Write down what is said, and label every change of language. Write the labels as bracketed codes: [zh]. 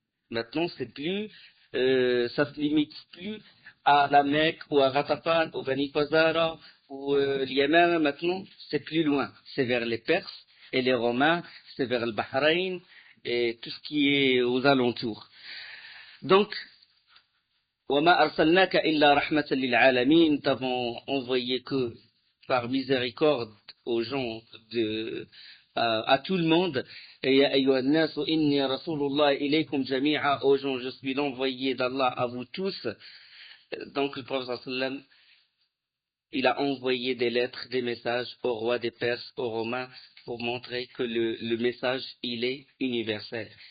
[fr] Maintenant, c'est plus, ça se limite plus à la Mecque ou à Ghatafan ou Bani Fazara ou l'Yémen. Maintenant, c'est plus loin. C'est vers les Perses et les Romains, c'est vers le Bahreïn et tout ce qui est aux alentours. [ar] Donc, وَمَا أَرْسَلْنَاكَ إِلَّا رَحْمَةً لِلْعَالَمِينَ. [fr] Nous t'avons envoyé que par miséricorde aux gens, à tout le monde. [ar] Et يَا أَيُّهَا النَّاسُ إِنِّي رَسُولُ اللَّهِ إِلَيْكُمْ جَمِيعًا. [fr] Aux gens, je suis l'envoyé d'Allah à vous tous. Donc le prophète sallam, il a envoyé des lettres, des messages au roi des Perses, aux Romains, pour montrer que le message, il est universel.